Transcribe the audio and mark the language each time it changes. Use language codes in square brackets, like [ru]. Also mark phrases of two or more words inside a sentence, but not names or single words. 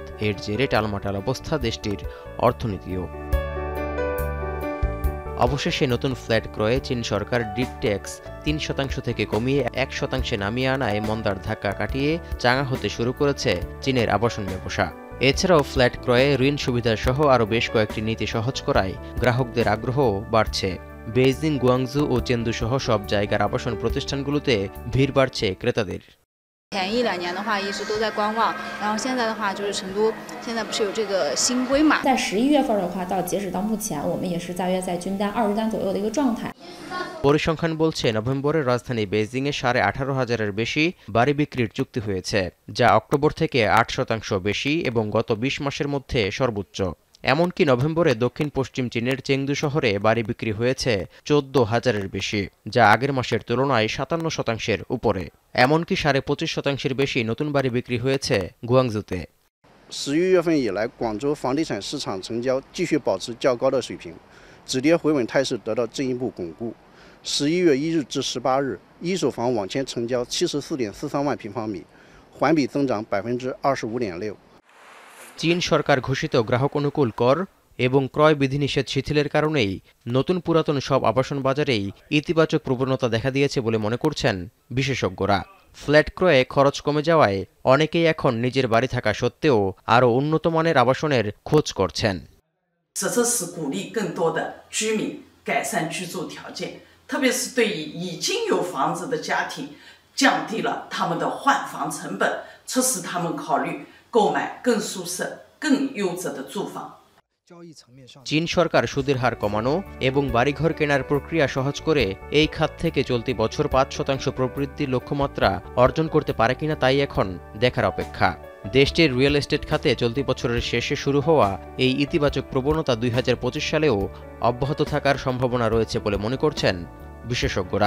[bn] এর জেরে টালমাটাল অবস্থা দেশটির অর্থনীতিও। অবশেষে নতুন ফ্ল্যাট ক্রয়ে চীন সরকার [en] deed tax [bn] ৩% থেকে কমিয়ে ১% নামিয়ে আনায় মন্দার ধাক্কা কাটিয়ে চাঙা হতে শুরু করেছে চীনের আবাসন ব্যবসা। এছাড়াও ফ্ল্যাট ক্রয়ে ঋণ সুবিধাসহ আরও বেশ কয়েকটি নীতি সহজ করায় গ্রাহকদের আগ্রহও বাড়ছে। বেইজিং, গুয়াংজু ও চেন্দু সহ সব জায়গার আবাসন প্রতিষ্ঠানগুলোতে ভিড় বাড়ছে ক্রেতাদের। [zh] 前1-2年的话，一直都在观望，然后现在的话就是成都现在不是有这个新规嘛？在11月份的话，截止到目前，我们也是大约在均单20单左右的一个状态。 [bn] পরিসংখ্যান বলছে নভেম্বরে রাজধানী বেইজিংয়ে 18,500-এর বেশি বাড়ি বিক্রির চুক্তি হয়েছে, যা অক্টোবর থেকে 8% বেশি এবং গত 20 মাসের মধ্যে সর্বোচ্চ। এমনকি নভেম্বরে দক্ষিণ পশ্চিম চীনের চেংদু শহরে বাড়ি বিক্রি হয়েছে 14,000-এর বেশি, যা আগের মাসের তুলনায় 57%-এর উপরে। এমনকি 25.5%-এর বেশি নতুন বাড়ি বিক্রি হয়েছে গুয়াংজুতে। [zh] 11 月份以来，广州房地产市场成交继续保持较高的水平，止跌回稳态势得到进一步巩固。11月1日至18日，一手房网签成交74.43万平方米，环比增长25.6%。 [bn] চীন সরকার ঘোষিত গ্রাহক অনুকূল কর এবং ক্রয় বিধিনিষেধ শিথিলের কারণেই নতুন পুরাতন সব আবাসন বাজারেই ইতিবাচক প্রবণতা দেখা দিয়েছে বলে মনে করছেন বিশেষজ্ঞরা। ফ্ল্যাট ক্রয়ে খরচ কমে যাওয়ায় অনেকেই এখন নিজের বাড়ি থাকা সত্ত্বেও আরও উন্নত মানের আবাসনের খোঁজ করছেন। [zh] 这是鼓励更多的居民改善居住条件，特别是对于已经有房子的家庭，降低了他们的换房成本，促使他们考虑购买更舒适、更优质的住房。 [bn] চীন সরকার সুদের হার কমানো এবং বাড়িঘর কেনার প্রক্রিয়া সহজ করে এই খাত থেকে চলতি বছর 5% প্রবৃদ্ধির লক্ষ্যমাত্রা অর্জন করতে পারে কিনা তাই এখন দেখার অপেক্ষা। দেশটির [en] real estate [bn] খাতে চলতি বছরের শেষে শুরু হওয়া এই ইতিবাচক প্রবণতা 2025 সালেও অব্যাহত থাকার সম্ভাবনা রয়েছে বলে মনে করছেন বিশেষজ্ঞরা।